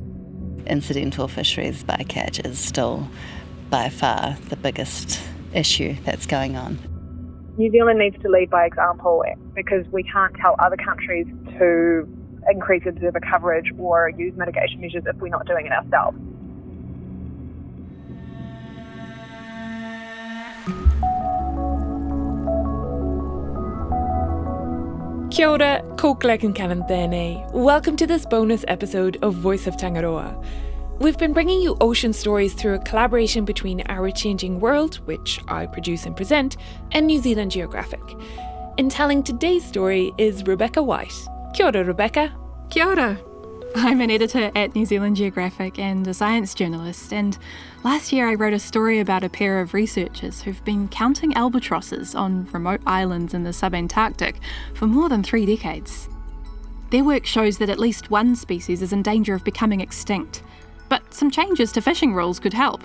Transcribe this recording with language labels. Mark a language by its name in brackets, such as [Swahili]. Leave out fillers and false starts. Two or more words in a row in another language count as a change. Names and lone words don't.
[English] Incidental fisheries bycatch is still by far the biggest issue that's going on. New Zealand needs to lead by example because we can't tell other countries to increase observer coverage or use mitigation measures if we're not doing it ourselves. [Māori] Kia ora, ko Glegan Cannon tēnei. [English] Welcome to this bonus episode of Voice of Tangaroa. We've been bringing you ocean stories through a collaboration between Our Changing World, which I produce and present, and New Zealand Geographic. In telling today's story is Rebekah White. [Māori] Kia ora, Rebekah. Kia ora. [English] I'm an editor at New Zealand Geographic and a science journalist, and last year I wrote a story about a pair of researchers who've been counting albatrosses on remote islands in the subantarctic for more than 3 decades. Their work shows that at least one species is in danger of becoming extinct, but some changes to fishing rules could help.